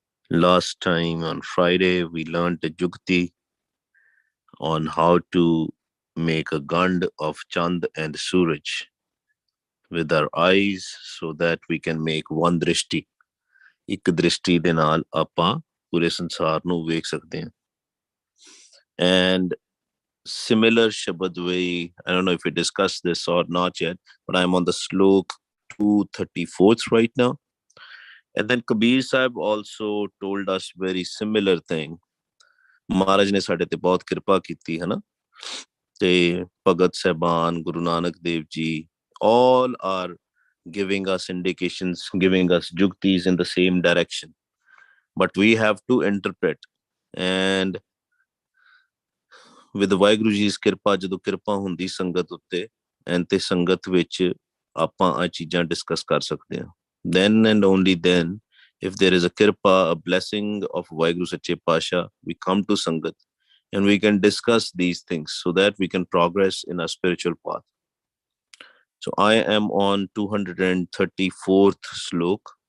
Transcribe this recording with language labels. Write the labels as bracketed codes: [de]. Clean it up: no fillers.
[en] Last time on Friday, we learned the Jukti on how to make a gand of Chand and Suraj with our eyes so that we can make one drishti. [pa] ਇੱਕ ਦ੍ਰਿਸ਼ਟੀ ਦੇ ਨਾਲ ਆਪਾਂ ਪੂਰੇ ਸੰਸਾਰ ਨੂੰ ਵੇਖ ਸਕਦੇ ਹਾਂ. [en] And similar Shabad way, I don't know if we discussed this or not yet, but I'm on the slok 234th right now. And then Kabir Sahib also told us very similar thing. Maharaj ne [pa] ਸਾਡੇ ਤੇ ਬਹੁਤ ਕਿਰਪਾ ਕੀਤੀ ਹੈ ਨਾ, ਤੇ ਭਗਤ ਸਾਹਿਬਾਨ, [en] Guru Nanak Dev Ji, all are giving us indications, giving us juktis in the same direction, but we have to interpret. And with Waheguru Ji's [pa] ਕਿਰਪਾ, ਜਦੋਂ ਕਿਰਪਾ ਹੁੰਦੀ ਸੰਗਤ ਉੱਤੇ and ਤੇ ਸੰਗਤ ਵਿੱਚ ਆਪਾਂ ਆ ਚੀਜ਼ਾਂ ਡਿਸਕਸ ਕਰ ਸਕਦੇ ਹਾਂ. [en] Then and only then, if there is a kirpa, a blessing of Waheguru Sache Pasha, we come to sangat and we can discuss these things so that we can progress in our spiritual path. So I am on 234th slok.